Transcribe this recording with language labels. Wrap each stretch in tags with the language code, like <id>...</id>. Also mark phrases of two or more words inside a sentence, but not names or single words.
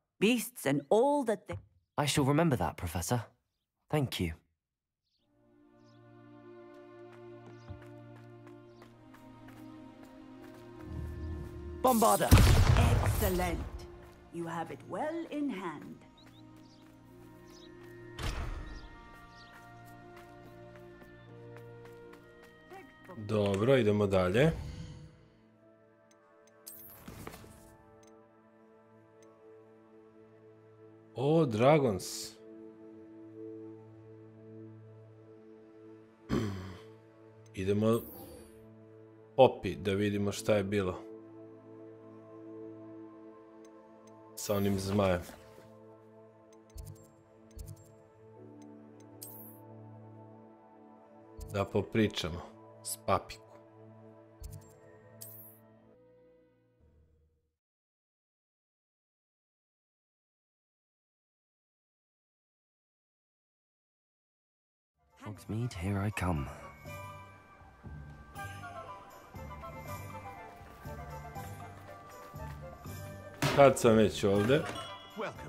<en>Beasts and all that they... I shall remember that, Professor. Thank you. Bombarda! Excellent. You have it well in hand.</en> <bs>Dobro, idemo dalje.</bs> <en>O, Dragons.</en> <bs>Idemo opi da vidimo šta je bilo sa onim zmajem. Da popričamo s papiku.</bs> <en>Hogsmeade, here I come.</en> <bs>Kad sam već ovdje.</bs> <en>Welcome.</en>